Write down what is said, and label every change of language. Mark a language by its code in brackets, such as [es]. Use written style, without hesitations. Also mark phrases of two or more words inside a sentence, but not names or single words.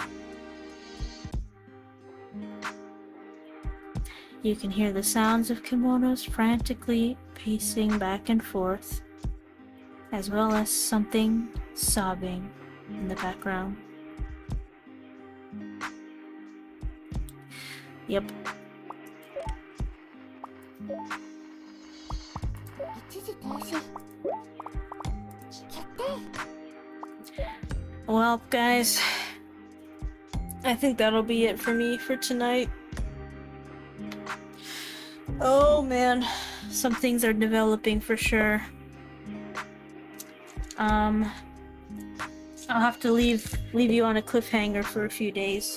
[en] You can hear the sounds of kimonos frantically pacing back and forth, as well as something sobbing in the background. Yep. [ja] 一時停止決定 [en] Well, guys, I think that'll be it for me for tonight. Oh man, some things are developing for sure. I'll have to leave you on a cliffhanger for a few days.